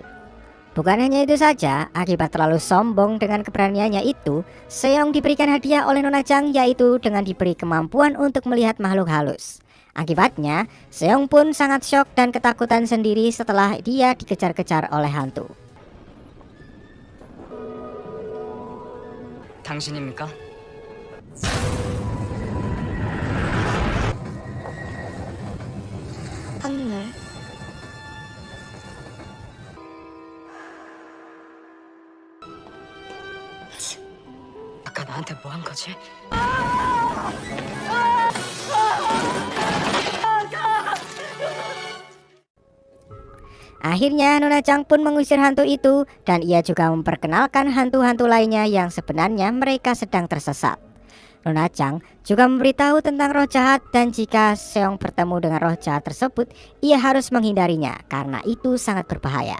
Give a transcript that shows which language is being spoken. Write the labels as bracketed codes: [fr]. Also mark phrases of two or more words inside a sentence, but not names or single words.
[id] Bukan hanya itu saja, akibat terlalu sombong dengan keberaniannya itu, Seong diberikan hadiah oleh Nona Chang, yaitu dengan diberi kemampuan untuk melihat makhluk halus. Akibatnya, Seong pun sangat syok dan ketakutan sendiri setelah dia dikejar-kejar oleh hantu. [ko] 당신입니까? 하늘. 아까 나한테 뭐 한 거지? [id] Akhirnya Nona Chang pun mengusir hantu itu dan ia juga memperkenalkan hantu-hantu lainnya yang sebenarnya mereka sedang tersesat. Nona Chang juga memberitahu tentang roh jahat dan jika Seong bertemu dengan roh jahat tersebut, ia harus menghindarinya karena itu sangat berbahaya.